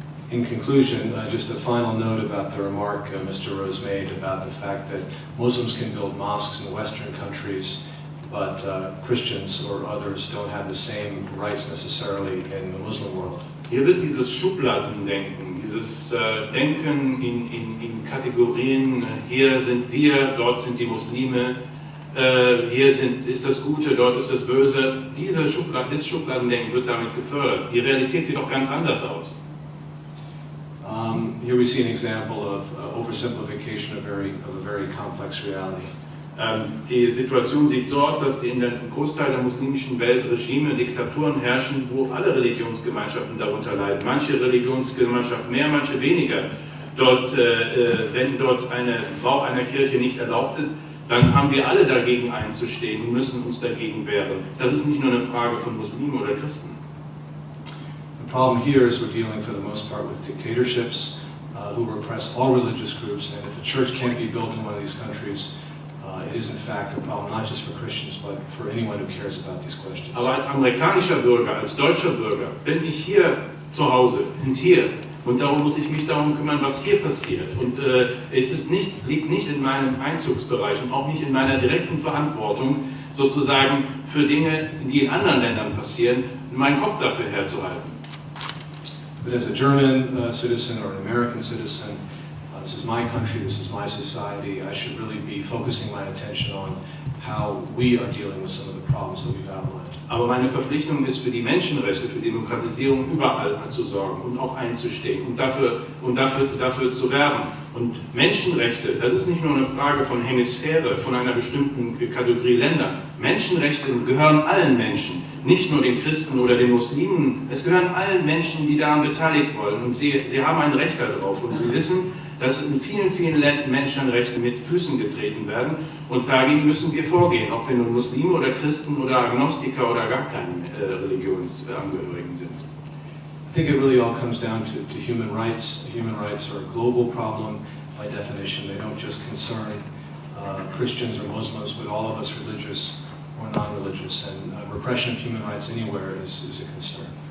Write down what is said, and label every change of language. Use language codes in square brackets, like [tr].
[en] In conclusion, just a final note about the remark Mr. Rose made about the fact that Muslims can build mosques in Western countries, but Christians or others don't have the same rights necessarily in the Muslim world. [de] Hier wird dieses Schubladendenken, dieses Denken in Kategorien, hier sind wir, dort sind die Muslime, hier ist das Gute, dort ist das Böse. Dieses Schubladendenken wird damit gefördert. Die Realität sieht doch ganz anders aus. [en] Here we see an example of oversimplification of a very complex reality. [de] Die Situation sieht so aus, dass in einem Großteil der muslimischen Welt Regime, Diktaturen herrschen, wo alle Religionsgemeinschaften darunter leiden. Manche Religionsgemeinschaften mehr, manche weniger. Wenn dort ein Bau einer Kirche nicht erlaubt ist, dann haben wir alle dagegen einzustehen und müssen uns dagegen wehren. Das ist nicht nur eine Frage von Muslimen oder Christen. [en] The problem here is we're dealing for the most part with dictatorships who repress all religious groups, and if a church can't be built in one of these countries, it is in fact a problem not just for Christians, but for anyone who cares about these questions. [de] Aber als amerikanischer Bürger, als deutscher Bürger, bin ich hier zu Hause und hier. Und darum muss ich mich darum kümmern, was hier passiert. Und liegt nicht in meinem Einzugsbereich und auch nicht in meiner direkten Verantwortung, sozusagen für Dinge, die in anderen Ländern passieren, meinen Kopf dafür herzuhalten. [en] But as a German citizen or an American citizen, this is my country, this is my society, I should really be focusing my attention on how we are dealing with some of the problems that we've outlined. [de] Aber meine Verpflichtung ist, für die Menschenrechte, für Demokratisierung überall zu sorgen und auch einzustehen und dafür zu werben. Und Menschenrechte, das ist nicht nur eine Frage von Hemisphäre, von einer bestimmten Kategorie Länder. Menschenrechte gehören allen Menschen, nicht nur den Christen oder den Muslimen. Es gehören allen Menschen, die daran beteiligt wollen. Und sie haben ein Recht darauf. Und sie wissen, dass in vielen, vielen Ländern Menschenrechte mit Füßen getreten werden. Und dagegen müssen wir vorgehen, ob wir nun Muslime oder Christen oder Agnostiker oder gar keine Religionsangehörigen sind. [en] I think it really all comes down to human rights. Human rights are a global problem by definition. They don't just concern Christians or Muslims, but all of us, religious or non-religious. And repression of human rights anywhere is a concern.